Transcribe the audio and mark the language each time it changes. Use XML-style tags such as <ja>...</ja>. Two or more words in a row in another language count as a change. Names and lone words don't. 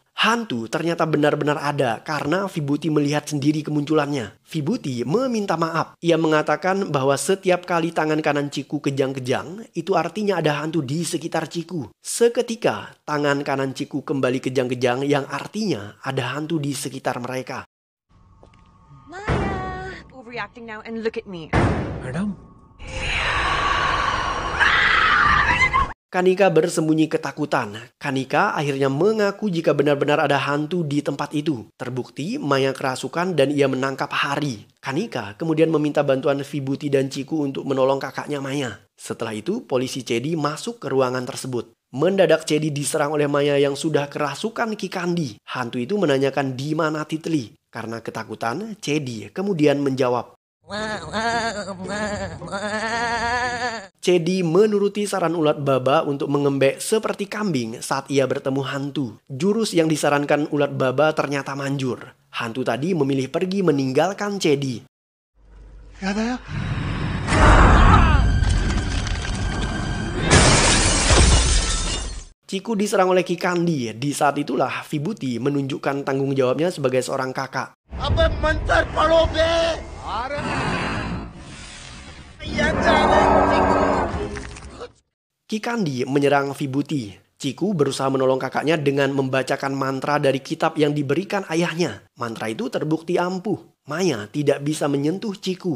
<id>Hantu ternyata benar-benar ada karena Vibuti melihat sendiri kemunculannya. Vibuti meminta maaf. Ia mengatakan bahwa setiap kali tangan kanan Ciku kejang-kejang, itu artinya ada hantu di sekitar Ciku. Seketika, tangan kanan Ciku kembali kejang-kejang yang artinya ada hantu di sekitar mereka.</id> <en>Maya, overreacting now and look at me.</en> <hi>मैडम</hi> <id>Kanika bersembunyi ketakutan. Kanika akhirnya mengaku jika benar-benar ada hantu di tempat itu. Terbukti Maya kerasukan dan ia menangkap Hari. Kanika kemudian meminta bantuan Vibuti dan Ciku untuk menolong kakaknya Maya. Setelah itu polisi Cedi masuk ke ruangan tersebut. Mendadak Cedi diserang oleh Maya yang sudah kerasukan Kikandi. Hantu itu menanyakan di mana Titli. Karena ketakutan, Cedi kemudian menjawab. Cedi menuruti saran Ulat Baba untuk mengembek seperti kambing saat ia bertemu hantu. Jurus yang disarankan Ulat Baba ternyata manjur. Hantu tadi memilih pergi meninggalkan Cedi.</id> <hi>याद आया</hi> <id>Ciku diserang oleh Kikandi. Di saat itulah Vibuti menunjukkan tanggung jawabnya sebagai seorang kakak.</id> <hi>अबे मंत्र पढ़ो बे</hi> <id>Kikandi menyerang Vibuti. Ciku berusaha menolong kakaknya dengan membacakan mantra dari kitab yang diberikan ayahnya. Mantra itu terbukti ampuh. Maya tidak bisa menyentuh Ciku.</id>